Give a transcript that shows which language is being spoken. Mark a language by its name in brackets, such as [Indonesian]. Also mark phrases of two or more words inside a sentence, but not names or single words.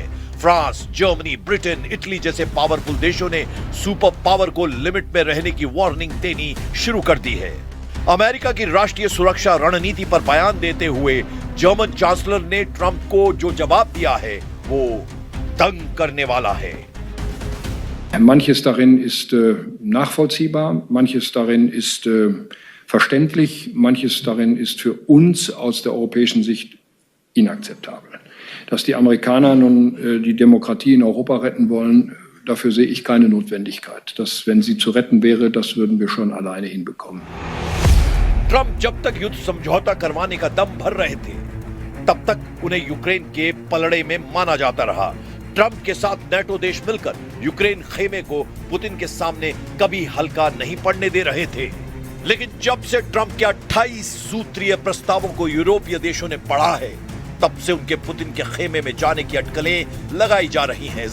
[Hindi] फ्रांस, जर्मनी, ब्रिटेन, इटली जैसे पावरफुल देशों ने [English] super power [Hindi] को लिमिट में रहने की वार्निंग देनी शुरू कर दी है। अमेरिका की राष्ट्रीय सुरक्षा रणनीति पर बयान देते हुए जर्मन चांसलर ने ट्रंप को जो जवाब दिया है वो दंग करने वाला है। [German] Manches darin ist nachvollziehbar, manches darin ist verständlich, manches darin ist für uns aus der europäischen Sicht inakzeptabel. Dass die Amerikaner nun die Demokratie in Europa retten wollen, dafür sehe ich keine Notwendigkeit. Das, wenn sie zu retten wäre, das würden wir schon alleine hinbekommen. [Hindi] ट्रंप जब तक युद्ध समझौता करवाने का दम भर रहे थे, तब तक उन्हें यूक्रेन के पलड़े में माना जाता रहा। ट्रंप के साथ नेटो देश मिलकर यूक्रेन खेमे को पुतिन के सामने कभी हल्का नहीं पड़ने दे रहे थे। लेकिन जब से ट्रंप के 28 सूत्रीय प्रस्तावों को यूरोपीय देशों ने पढ़ा है, तब से उनके पुतिन के खेमे में जाने की अटकलें लगाई जा रही हैं।